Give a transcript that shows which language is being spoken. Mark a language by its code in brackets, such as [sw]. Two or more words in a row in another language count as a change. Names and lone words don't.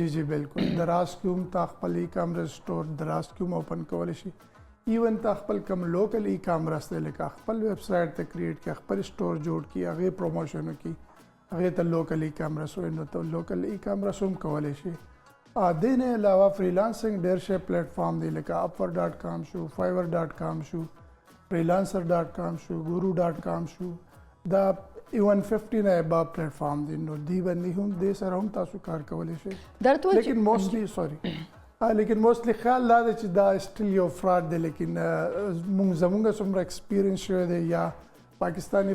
[ps] جی بالکل دراز کې هم تا خپل [en] e-commerce store [ps] دراز کې هم اوپن کولی شي ایون تا خپل کم [en] local e-commerce [ps] دی لکه خپل ویب سایټ ته کریټ کړي خپل سټور جوړ کړي هغې پروموشن وکړي هغې ته [en] local e-commerce [ps] وایي نو ته [en] local e-commerce [ps] هم کولی شي دې نه علاوه فریلانسنګ ډېر شی پلیټفارم دی لکه upwork.com شو fiverr.com شو freelancer.com شو guru.com شو دا ایون 50 نه ابا پلیټفارم دی نو دی باندې هم دې سره هم تاسو کار کولی شئ لیکن موسټلی خیال دا دی چې دا سټیل یو فراډ دی لیکن زموږ څومره ایکسپیرینس شوی دی یا پاکستانی